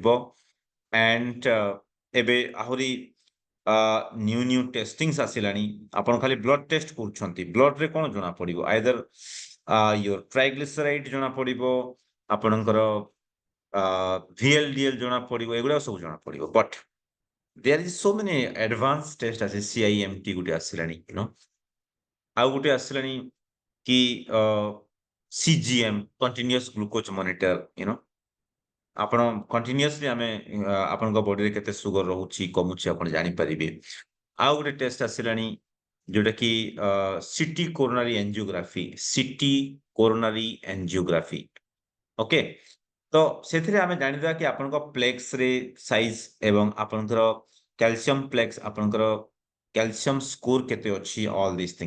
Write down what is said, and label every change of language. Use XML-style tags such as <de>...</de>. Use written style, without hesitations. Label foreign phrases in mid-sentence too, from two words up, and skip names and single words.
<or>ଆଣ୍ଡ ଏବେ ଆହୁରି</or> <en>new testings</en> <or>ଆସିଲାଣି। ଆପଣ ଖାଲି</or> <en>blood test</en> <or>କରୁଛନ୍ତି। ବ୍ଲଡ୍ରେ କଣ ଜଣା ପଡିବ?</or> <en>either your triglyceride</en> <or>ଜଣା ପଡିବ, ଆପଣଙ୍କର VLDL ଜଣା ପଡିବ, ଏଗୁଡା ସବୁ ଜଣା ପଡିବ।</or> <en>ବଟ୍ there is so many advanced test as CIMT</en> <or>ଗୋଟେ ଆସିଲାଣି ଆଉ ଗୋଟେ ଆସିଲାଣି କି</or> <en>CGM continuous glucose monitor</en> <or>ଆପଣ କଣ୍ଟିନ୍ୟୁଅସଲି ଆମେ ଆପଣଙ୍କ ବଡିରେ କେତେ ସୁଗର ରହୁଛି କମୁଛି ଆପଣ ଜାଣିପାରିବେ। ଆଉ ଗୋଟେ ଟେଷ୍ଟ ଆସିଲାଣି ଯୋଉଟା କି</or> <en>CT coronary angiography okay.</en> <or>ତ ସେଥିରେ ଆମେ ଜାଣିଦେବା କି ଆପଣଙ୍କ ପ୍ଲେକ୍ସରେ ସାଇଜ ଏବଂ ଆପଣଙ୍କର</or> <en>calcium plaques</en> <or>ଆପଣଙ୍କର</or> <en>calcium score</en> <or>କେତେ ଅଛି</or> <en>all this thing.</en>